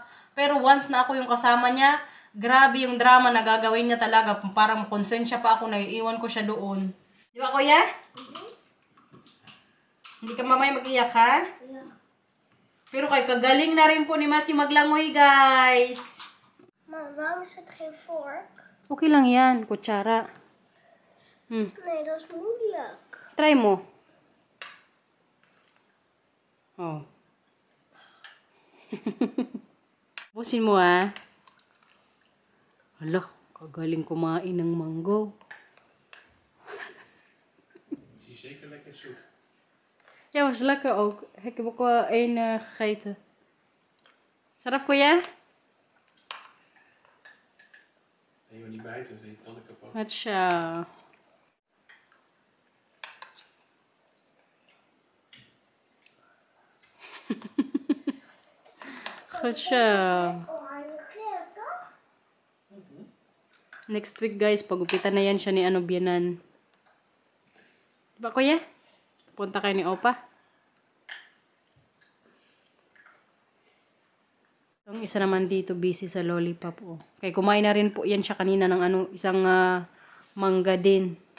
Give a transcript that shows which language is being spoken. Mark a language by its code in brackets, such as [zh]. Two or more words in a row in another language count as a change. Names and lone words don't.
[tl] Pero once na ako yung kasama niya, grabe yung drama na gagawin niya talaga. Parang konsensya pa ako na iiwan ko siya doon. Di ba, kuya? Hindi ka mamaya mag-iyak, ha? Pero kay kagaling na rin po ni Matthew maglangoy, guys. [nl] Maar waarom is het geen vork? [tl] Okay lang yan, kutsara. [nl] Nee, dat is moeilijk. [tl] Try mo. Oh. Busin mo, ah. Hala, kagaling kumain ng mango. [nl] Is die zeker lekker zoet? Ja, was lekker ook. Ik heb ook wel één gegeten. [tl] Sarap, kuya? [nl] Nee, maar niet bijten, dan zit het kapot. [tl] Wat siya. Goed siya. [nl] Oranje kleur, toch? [en] Next week, [tl] guys, pagupitan na yan siya ni ano, biyanan. Diba, kuya? Punta kayo ni Opa. Ang isa naman dito, busy sa lollipop. Oh. Kaya kumain na rin po yan siya kanina ng ano, isang mangga din.